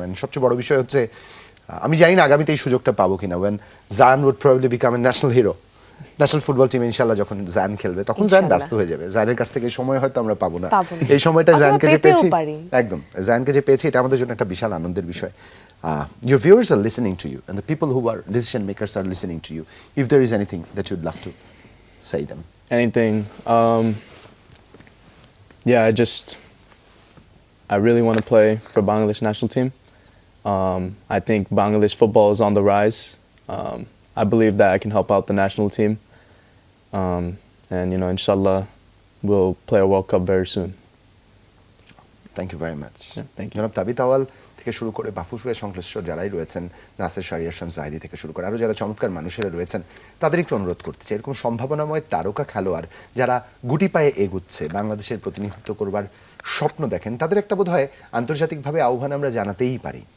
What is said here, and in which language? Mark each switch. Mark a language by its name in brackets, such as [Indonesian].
[Bangla] And সবচেয়ে বড় বিষয় হচ্ছে আমি জানি না আগামীতে এই সুযোগটা পাবো কিনা। when Zayan would probably become a national hero, national football team ইনশাআল্লাহ যখন জায়ান খেলবে তখন জায়ান ব্যস্ত হয়ে যাবে, জায়ানের কাছ থেকে সময় হয়তো আমরা পাবো না। এই সময়টা জায়ানকে যে পেয়েছি, একদম জায়ানকে যে পেয়েছি, এটা আমাদের জন্য একটা বিশাল আনন্দের বিষয়। [English] Your viewers are listening to you and the people who are decision makers are listening to you. If there is anything that you'd love to say them. Anything. Yeah, I really want to play for Bangladesh national team. I think Bangladesh football is on the rise. I believe that I can help out the national team. And, you know, inshallah, we'll play a World Cup very soon. Thank you very much. Yeah, thank you. [Bangla] জনাব তাবিত আওয়াল থেকে শুরু করে বাফুফে সংশ্লিষ্ট যারাই রয়েছেন, নাসের শারিয়ার শামস জাহিদি থেকে শুরু করে আরও যারা চমৎকার মানুষেরা রয়েছেন, তাদের একটু অনুরোধ করতে চাই, এরকম সম্ভাবনাময় তারকা খেলোয়াড় যারা গুটি পায়ে এগুচ্ছে, বাংলাদেশের প্রতিনিধিত্ব করবার স্বপ্ন দেখেন, তাদের একটা বোধ হয় আন্তর্জাতিকভাবে আহ্বান আমরা জানাতেই পারি।